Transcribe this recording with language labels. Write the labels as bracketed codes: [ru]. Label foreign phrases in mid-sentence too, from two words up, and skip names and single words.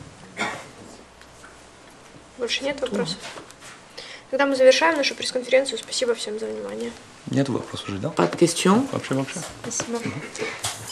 [ru] Больше нет вопросов? Тогда мы завершаем нашу пресс-конференцию. Спасибо всем за внимание. Нет вопросов уже, да? [fr] Pas de questions? [ru] Вообще. Спасибо.